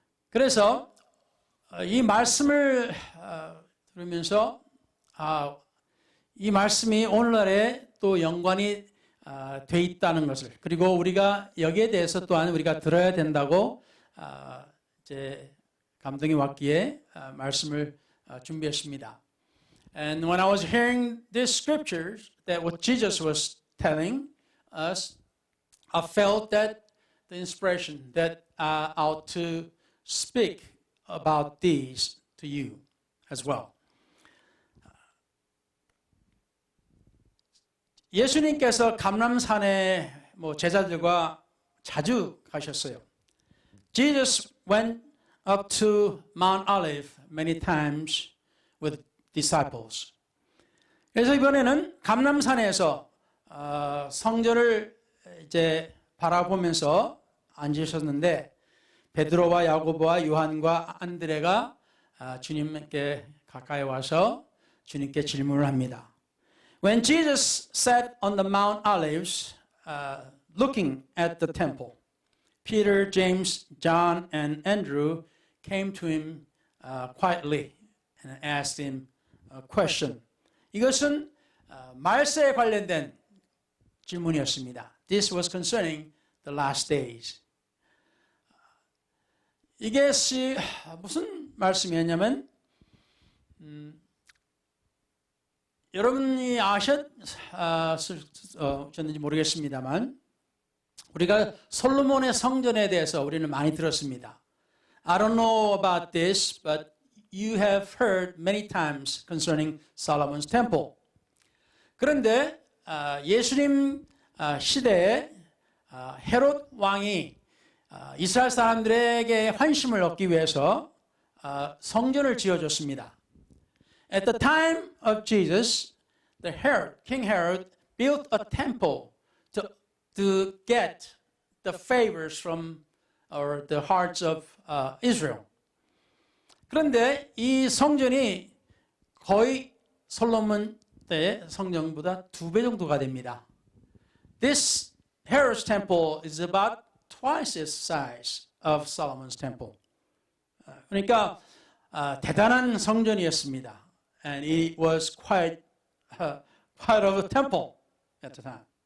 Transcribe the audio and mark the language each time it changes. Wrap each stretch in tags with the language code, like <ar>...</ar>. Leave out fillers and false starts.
<ko>그래서 이 말씀을 들으면서 이 말씀이 오늘날에 또 연관이 돼 있다는 것을, 그리고 우리가 여기에 대해서 또한 우리가 들어야 된다고 이제 감동이 왔기에 말씀을 준비했습니다.</ko> <en>And when I was hearing these scriptures that what Jesus was telling us, I felt that the inspiration that I ought to speak about these to you as well.</en> <ko>예수님께서 감람산에 제자들과 자주 가셨어요.</ko> <en>Jesus went up to Mount Olive many times with disciples.</en> <ko>그래서 이번에는 감람산에서 성전을 이제 바라보면서 앉으셨는데 베드로와 야고보와 요한과 안드레가 주님께 가까이 와서 주님께 질문을 합니다.</ko> <en>When Jesus sat on the Mount Olives, looking at the temple, Peter, James, John, and Andrew came to him quietly and asked him a question.</en> <ko>이것은 말세에 관련된 질문이었습니다.</ko> <en>This was concerning the last days.</en> <ko>이것이 무슨 말씀이었냐면 여러분이 아셨는지 모르겠습니다만 우리가 솔로몬의 성전에 대해서 우리는 많이 들었습니다.</ko> <en>I don't know about this, but you have heard many times concerning Solomon's temple.</en> <ko>그런데 예수님 시대에 헤롯 왕이 이스라엘 사람들에게 환심을 얻기 위해서 성전을 지어줬습니다.</ko> <en>At the time of Jesus, King Herod built a temple to get the favors from or the hearts of Israel.</en> <ko>그런데 이 성전이 거의 솔로몬 때 성전보다 2배 정도가 됩니다.</ko> <en>This Herod's temple is about twice the size of Solomon's temple.</en> <ko>그러니까 대단한 성전이었습니다.</ko> <en>And it was quite of a temple at the time.</en>